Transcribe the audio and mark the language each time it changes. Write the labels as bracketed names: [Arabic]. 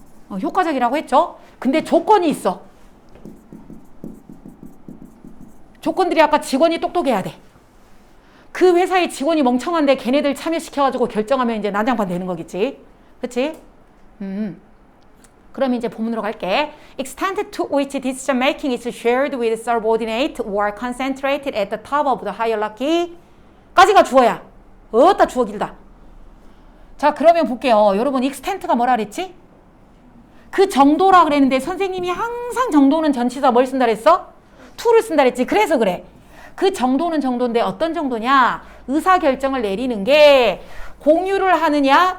[Korean] 효과적이라고 했죠? 근데 조건이 있어. 조건들이 아까 직원이 똑똑해야 돼. 그 회사의 직원이 멍청한데 걔네들 참여시켜가지고 결정하면 이제 난장판 되는 거겠지. 그치? 그럼 이제 본문으로 갈게. [English] Extent to which decision making is shared with subordinate or concentrated at the top of the hierarchy. [Korean] 까지가 주어야. 어따 주어 길다. 자, 그러면 볼게요. 여러분, extent가 뭐라 그랬지? 그 정도라 그랬는데 선생님이 항상 정도는 전치사 뭘 쓴다 그랬어? to를 쓴다 그랬지. 그래서 그래. 그 정도는 정도인데 어떤 정도냐? 의사결정을 내리는 게 공유를 하느냐?